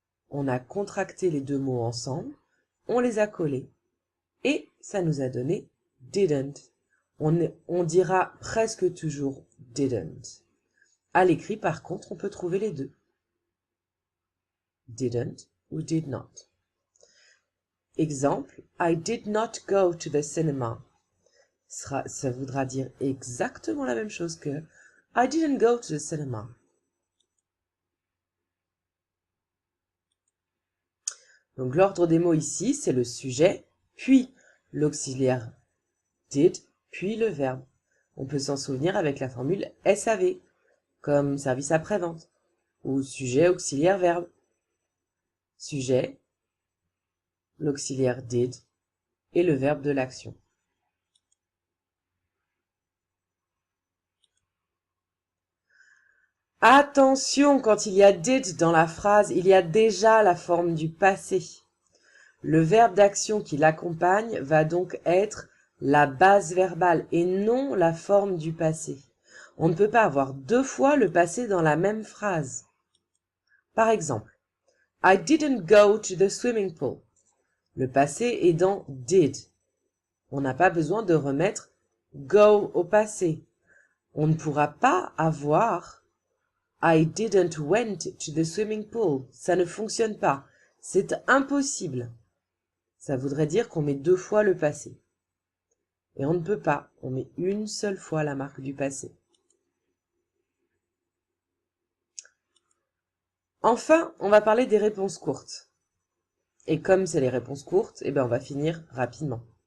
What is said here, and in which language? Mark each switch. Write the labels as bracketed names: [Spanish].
[French] On a contracté les deux mots ensemble, on les a collés, et ça nous a donné didn't. On dira presque toujours didn't. À l'écrit, par contre, on peut trouver les deux. [English] Didn't ou did not. [French] Exemple, [English] I did not go to the cinema. [French] Ça voudra dire exactement la même chose que [English] I didn't go to the cinema. [French] Donc l'ordre des mots ici, c'est le sujet, puis l'auxiliaire did, puis le verbe. On peut s'en souvenir avec la formule SAV, comme service après-vente, ou sujet, auxiliaire, verbe. Sujet, l'auxiliaire did et le verbe de l'action. Attention, quand il y a did dans la phrase, il y a déjà la forme du passé. Le verbe d'action qui l'accompagne va donc être la base verbale et non la forme du passé. On ne peut pas avoir deux fois le passé dans la même phrase. Par exemple, [English] I didn't go to the swimming pool. [French] Le passé est dans did. On n'a pas besoin de remettre go au passé. On ne pourra pas avoir [English] I didn't went to the swimming pool. [French] Ça ne fonctionne pas. C'est impossible. Ça voudrait dire qu'on met deux fois le passé. Et on ne peut pas. On met une seule fois la marque du passé. Enfin, on va parler des réponses courtes. Et comme c'est les réponses courtes, on va finir rapidement.